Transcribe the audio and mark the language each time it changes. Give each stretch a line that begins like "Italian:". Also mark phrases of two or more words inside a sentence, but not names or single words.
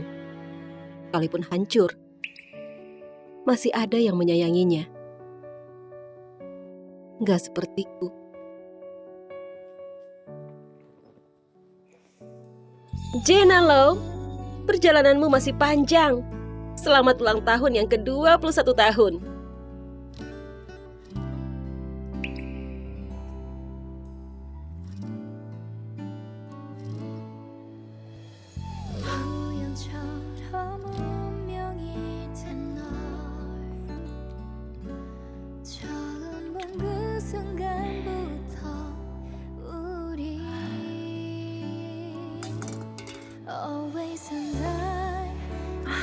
Indonesian: Sekalipun hancur, masih ada yang menyayanginya. Nggak sepertiku. Jenna Low, perjalananmu masih panjang. Selamat ulang tahun yang ke-21 tahun.
Korean: 우연처럼 운명이 된 널 처음 본 그 순간부터 우리
English: Always and I